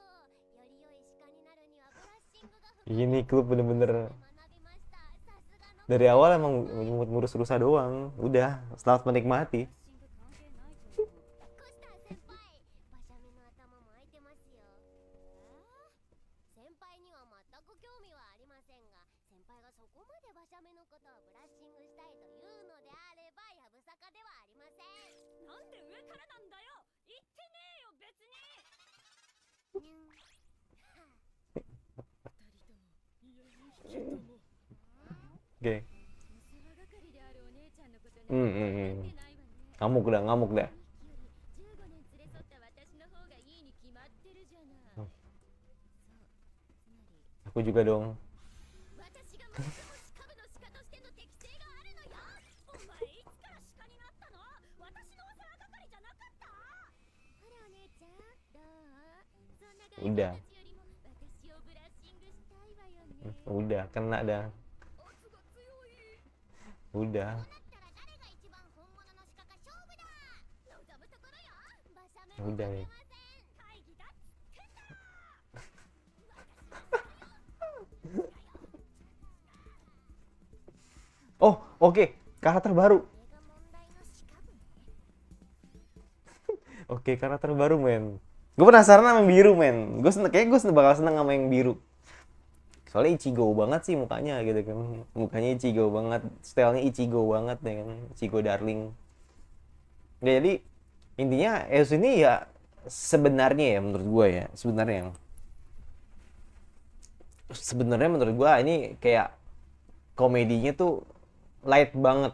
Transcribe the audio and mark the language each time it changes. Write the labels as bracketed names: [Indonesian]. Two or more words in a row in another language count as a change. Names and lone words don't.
[Japanese] より良い鹿になるにはブラッシングが不可欠。 [Indonesian] Ini klub bener-bener [Japanese] 学びました。さすがの。 [Indonesian] dari awal emang ngurus rusa doang. Udah, selamat menikmati. [Japanese] コスター先輩、馬車目の頭も開いてますよ。先輩には全く興味はありませんが、先輩がそこまで馬車目のことをブラッシングしたいというのであればやぶさかではありません。なんで上からなんだよ。言ってねえよ別に。 [Indonesian] Oke. [Japanese] 世話係であるお姉ちゃんのことに Hmm. ないわね。 [Indonesian] Ngamuk dah, ngamuk dah. [Japanese] 15 年連れ添った私の方がいいに決まってるじゃない。そう、つまり [Indonesian] Aku juga dong. [Japanese] 私が最も鹿部の鹿としての適性があるのよ。お前いつから鹿になったの？私のお世話係じゃなかった？ほらお姉ちゃん、どう？そんな外人たちよりも私をブラッシングしたいわよね。 [Indonesian] Udah, kena dah. [Japanese] 圧が強い。 [Indonesian] Udah. [Japanese] こうなったら誰が一番本物の鹿か勝負だ。望むところよ。馬車目も [Indonesian] Udah [Japanese] 負 [Indonesian] nih. [Japanese] けません。会議だっつってんだ。 [Indonesian] Oh, oke. Karakter baru. [Japanese] これが問題の鹿部ね。 [Indonesian] Oke, karakter baru, men. Gue penasaran sama yang biru, men. Kayaknya gue bakal seneng sama yang biru. Soalnya Ichigo banget sih mukanya gitu kan. Mukanya Ichigo banget, stylenya Ichigo banget ya kan. Ichigo darling. Ya, jadi intinya EOS ini ya sebenarnya ya menurut gue ya, sebenarnya menurut gue ini kayak komedinya tuh light banget.